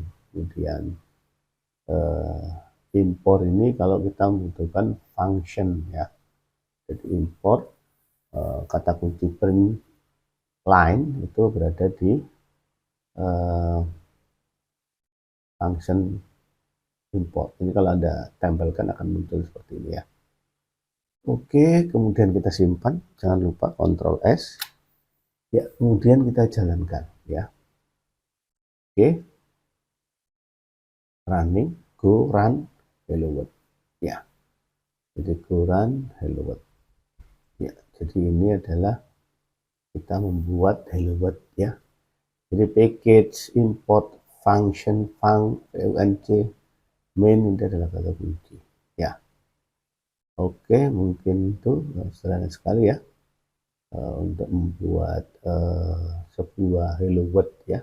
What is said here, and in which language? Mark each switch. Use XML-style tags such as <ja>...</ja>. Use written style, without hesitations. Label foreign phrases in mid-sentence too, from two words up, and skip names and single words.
<id>Kemudian import ini kalau kita membutuhkan function ya, jadi import kata kunci</id> <en>print line</en> <id>itu berada di function import. Ini kalau Anda tempelkan akan muncul seperti ini ya. Oke, kemudian kita simpan, jangan lupa Ctrl S ya, kemudian kita jalankan ya. Oke, running,</id> <en>go run hello world</en> <id>ya. Jadi</id> <en>go run hello world</en> <id>ya. Jadi ini adalah kita membuat</id> <en>hello world</en> <id>ya. Jadi</id> <en>package import function func main</en> <id>ini adalah kata kunci ya. Oke, mungkin itu sederhana sekali ya untuk membuat sebuah</id> <en>hello world</en> <id>ya.</id>